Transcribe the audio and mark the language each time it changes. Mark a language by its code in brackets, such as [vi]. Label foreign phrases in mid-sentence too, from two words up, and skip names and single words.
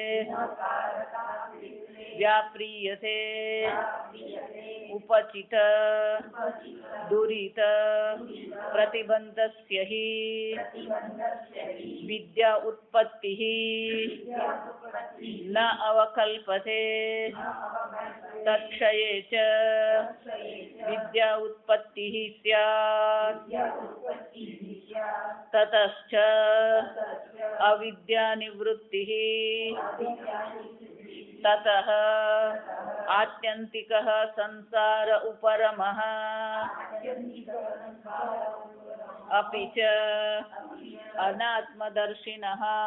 [sa] व्याप्रियते उपचित दुरित प्रतिबन्धस्य हि विद्या उत्पत्ति न अवकल्पते तत्क्षये च विद्या उत्पत्तिः स्यात् ततश्च अविद्या निवृत्तिः ततः आत्यन्तिकः संसार उपरमः अपि च अनात्मदर्शिनः